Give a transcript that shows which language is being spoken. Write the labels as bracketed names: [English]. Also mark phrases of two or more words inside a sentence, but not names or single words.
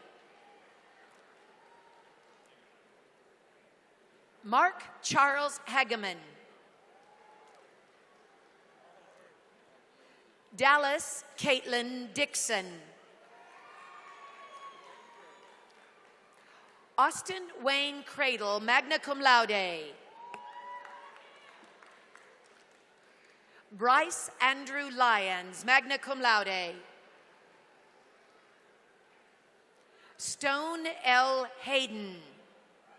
[English] Mark Charles Hageman. Dallas Caitlin Dixon. Austin Wayne Cradle, [Latin] magna cum laude. [English] Bryce Andrew Lyons, [Latin] magna cum laude. [English] Stone L. Hayden.